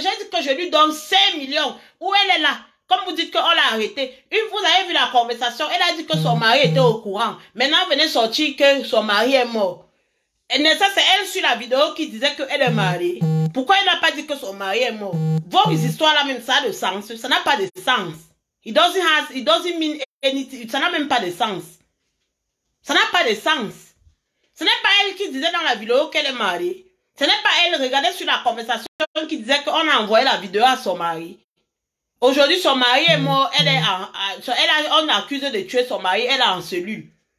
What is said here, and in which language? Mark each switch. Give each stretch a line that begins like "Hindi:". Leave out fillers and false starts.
French: J'ai dit que je lui donne 5 millions. Où elle est là? Comme vous dites qu'on l'a arrêtée. Vous avez vu la conversation. Elle a dit que son mari était au courant. Maintenant, elle venait sortir que son mari est mort. Et ça, c'est elle sur la vidéo qui disait qu'elle est mariée. Pourquoi elle n'a pas dit que son mari est mort? Vos histoires là même, ça a de sens. Ça n'a pas de sens.
English: It doesn't mean anything.
French: Ça n'a même pas de sens. Ça n'a pas de sens. Ce n'est pas elle qui disait dans la vidéo qu'elle est mariée. Ce n'est pas elle, regardez sur la conversation qui disait qu'on a envoyé la vidéo à son mari. Aujourd'hui, son mari est mort, on accuse de tuer son mari, elle est en cellule.